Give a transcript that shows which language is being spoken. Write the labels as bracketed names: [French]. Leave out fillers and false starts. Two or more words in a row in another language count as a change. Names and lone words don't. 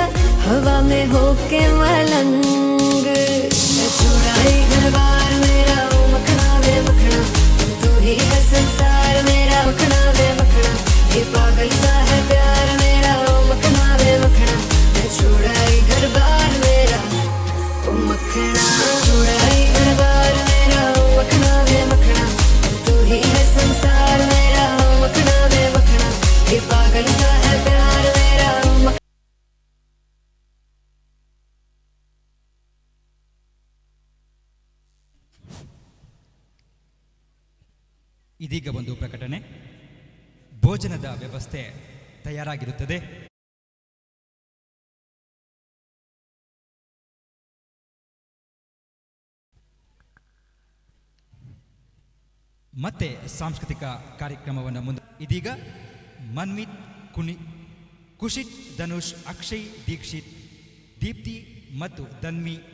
[Hindi] हवा में होके मलंग छुड़ाई घर बार मेरा ओ मखना वे मखना तू ही है संसार मेरा मखना वे मखना ये पागल सा है प्यार मेरा ओ मखना वे मखना छुड़ाई घर बार मेरा ओ मखना छुड़ाई घर बार मेरा ओ मखना वे मखना तू ही है संसार मेरा ओ मखना वे मखना ये पागल सा है प्यार मेरा ओ मखना. [Kannada] ಇದೀಗ ಒಂದು ಪ್ರಕಟಣೆ. ಭೋಜನದ ವ್ಯವಸ್ಥೆ ತಯಾರಾಗಿರುತ್ತದೆ. ಮತ್ತೆ ಸಾಂಸ್ಕೃತಿಕ ಕಾರ್ಯಕ್ರಮವನ್ನು ಮುಂದೆ ಇದೀಗ ಮನ್ವಿತ್ ಕುಶಿತ್ ಧನುಷ್ ಅಕ್ಷಯ್ ದೀಕ್ಷಿತ್ ದೀಪ್ತಿ ಮತ್ತು ಧನ್ವಿ